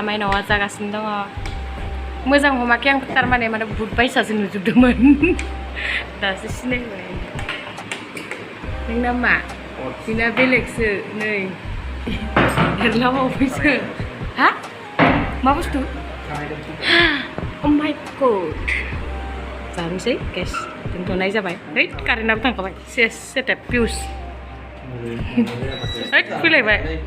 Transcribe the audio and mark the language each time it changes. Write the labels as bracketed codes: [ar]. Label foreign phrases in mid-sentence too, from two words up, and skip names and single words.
[brx] माइनावा जागासिनो दङ मोजां हमाखै आं थारमाने बुट बायसासो नुजोबदोंमोन दासो सिनायबाय नोंना मा बिना बेलेगसो नै एरलाबावबायसो हा मा बुस्थु [en] oh my god [brx] जानोसै गेस दोनथ'नाय जाबाय है कारेन्टआबो थांखाबाय सेटेप पिउस है फैलायबाय